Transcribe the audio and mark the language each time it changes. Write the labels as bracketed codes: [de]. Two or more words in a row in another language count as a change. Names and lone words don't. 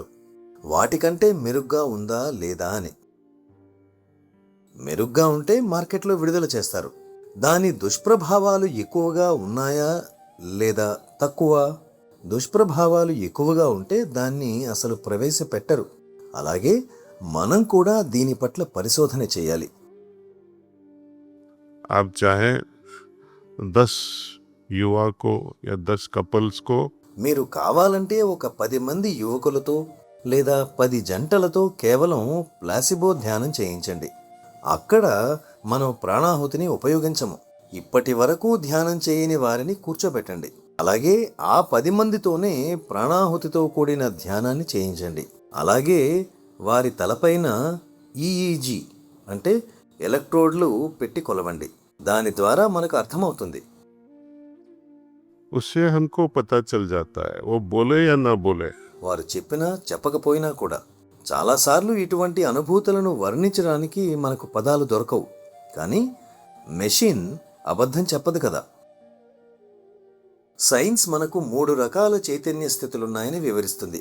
[te] వాటికంటే మెరుగ్గా ఉందా లేదా అని. మెరుగ్గా ఉంటే మార్కెట్లో విడుదల చేస్తారు. దాని దుష్ప్రభావాలు ఎక్కువగా ఉన్నాయా లేదా తక్కువ? దుష్ప్రభావాలు ఎక్కువగా ఉంటే దాన్ని అసలు ప్రవేశపెట్టరు. అలాగే మనం కూడా దీని పట్ల పరిశోధన చేయాలి. [hi] आप चाहे 10 युवा को या 10 कपल्स को [te] మీరు కావాలంటే ఒక 10 మంది యువకులతో లేదా 10 జంటలతో కేవలం ప్లాసిబో ధ్యానం చేయించండి. అక్కడ మనం ప్రాణాహుతిని ఉపయోగించము. ఇప్పటి వరకు ధ్యానం చేయని వారిని కూర్చోబెట్టండి. అలాగే ఆ 10 మందితోనే ప్రాణాహుతితో కూడిన ధ్యానాన్ని చేయించండి. అలాగే వారి తలపైన ఈఈజీ అంటే ఎలక్ట్రోడ్లు పెట్టి కొలవండి. దాని ద్వారా మనకు అర్థమవుతుంది. [hi] उससे हमको पता चल जाता है वो बोले या ना बोले. [te] వారు చెప్పినా చెప్పకపోయినా కూడా చాలాసార్లు ఇటువంటి అనుభూతులను వర్ణించడానికి మనకు పదాలు దొరకవు. కానీ మెషిన్ అబద్ధం చెప్పదు కదా. సైన్స్ మనకు 3 రకాల చైతన్య స్థితులున్నాయని వివరిస్తుంది.